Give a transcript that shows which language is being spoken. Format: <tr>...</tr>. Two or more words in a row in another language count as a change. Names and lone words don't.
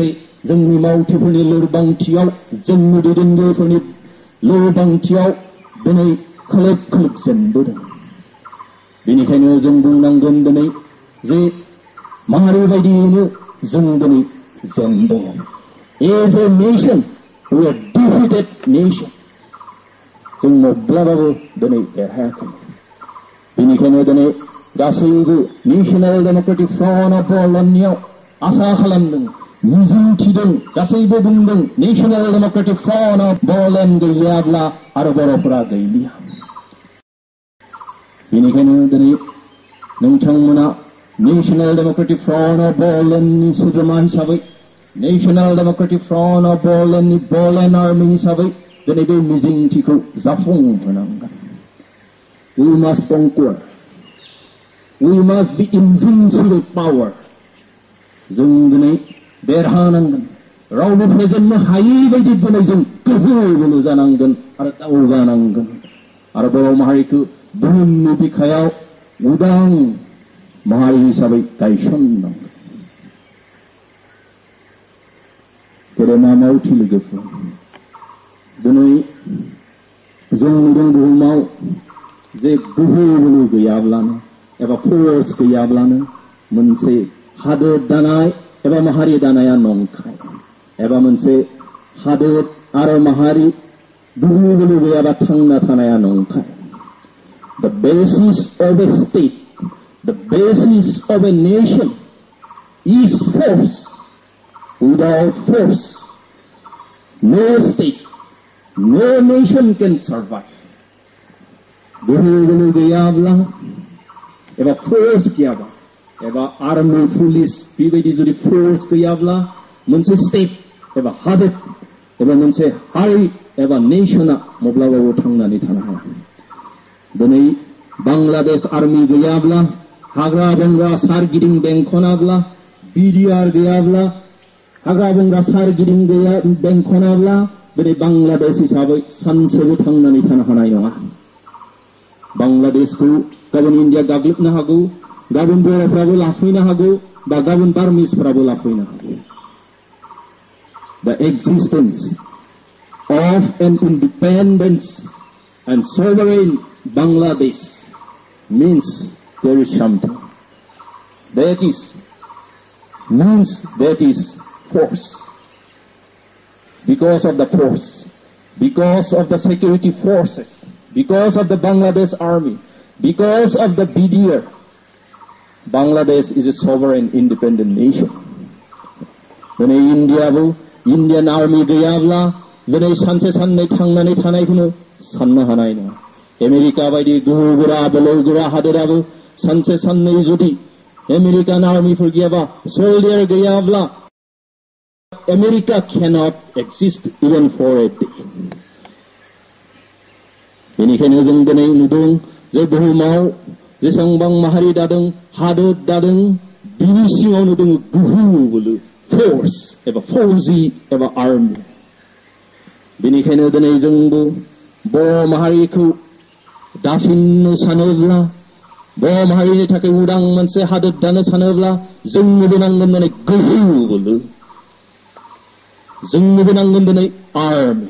<brx>जोंनि मावथिफोरनि लोरबांथियाव जोंनि दैदेनगिरिफोरनि लोरबांथियाव दिनै खोलोब जेनबोदों बेनिखायनो जों बुंनांगोन दिनै जे माहारि बायदियैनो जों दिनै जेनदों</brx> <en>as a nation we are defeated nation</en> <brx>जों माब्लाबाबो दिनै देरहायाखै बेनिखायनो दिनै गासैबो नेशनेल डेमोक्रेटिक फ्रन्ट अफ बर'लेण्डनियाव आसा खालामदों मिजिंथिदों गासैबो बुंदों नेशनेल डेमोक्रेटिक फ्रन्ट अफ बर'लेण्ड गैयाब्ला आरो बर'फोरा गैलिया बेनिखायनो दिनै नोंथांमोना नेशनेल डेमोक्रेटिक फ्रन्ट अफ बर'लेण्डनि सोद्रोमा हिसाबै नेशनेल डेमोक्रेटिक फ्रन्ट अफ बर'लेण्डनि बर'लेण्ड आर्मि हिसाबै दिनै बे मिजिंथिखौ जाफुंहोनांगोन.</brx> <en>We must conquer. We must be invincible power.</en> <brx>जों दिनै देरहानांगोन. रावबो फेजेननो हायै बायदि दिनै जों गोहो बोलो जानांगोन आरो दावगानांगोन आरो बर' माहारिखौ बुहुमनि बिखायाव उदां माहारि हिसाबै गायसननांगोन. गेदेमा मावथि लोगोफोर, दिनै जों नुदों बुहुमाव जे गोहो बोलो गैयाब्लानो एबा फोर्स गैयाब्लानो मोनसे हादोर दानाय एबा माहारि दानाया नंखाय एबा मोनसे हादोर आरो माहारि गोहो बोलो गैयाबा थांना थानाया नंखाय.</brx> <en>The basis of a state, the basis of a nation is force. Without force, no state, no nation can survive.</en> <brx>गोहो बोलो गैयाब्ला एबा फोर्स गैयाबा एबा</brx> <en>army police</en> <brx>बेबायदि जुदि फोर्स गैयाब्ला मोनसे स्टेट एबा हादोर एबा मोनसे हारि एबा नेशना माब्लाबाबो थांनानै थानो हाया. दिनै बांलादेश आर्मी गैयाब्ला हाग्रा बंग्रा सारगिदिं बेंखनाब्ला बिडिआर गैयाब्ला हाग्रा बंग्रा सारगिदिं बेंखनाब्ला दिनै बांलादेश हिसाबै सानसेबो थांनानै थानो हानाय नङा. बांलादेशखौ गाबोन इन्डिया गाग्लोबनो हागौ, गाबोन बर'फ्राबो लाफैनो हागौ बा गाबोन बार्मिसफ्राबो लाफैनो हागौ.</brx> <en>The existence of an independent and sovereign Bangladesh means there is something. That is force. Because of the force, because of the security forces, because of the Bangladesh army, because of the BDR, Bangladesh is a sovereign independent nation. When Indian army</en> <brx>गैयाब्ला दिनै सानसे साननै थांनानै थानायखौनो साननो हानाय नङा. आमेरिका बायदि गोहोगोरा बोलोगोरा हादोराबो सानसे साननै जुदि आमेरिकान आर्मिफोर गैयाबा सोल्डियार गैयाब्ला</brx> <en>America cannot exist even for a day.</en> <brx>बेनिखायनो जों दिनै नुदों जे बुहुमाव जेसेबां माहारि दादों हादोर दादों बिनि सिङाव नुदों गोहो बोलो फोर्स एबा फौजि एबा आर्मि. बेनिखायनो दिनै जोंबो बर' माहारिखौ दाफिननो सानोब्ला बर' माहारिनि थाखाय उदां मोनसे हादोर दानो सानोब्ला जोंनोबो नांगोन दिनै गोहो बोलो, जोंनोबो नांगोन दिनै आर्मि.</brx>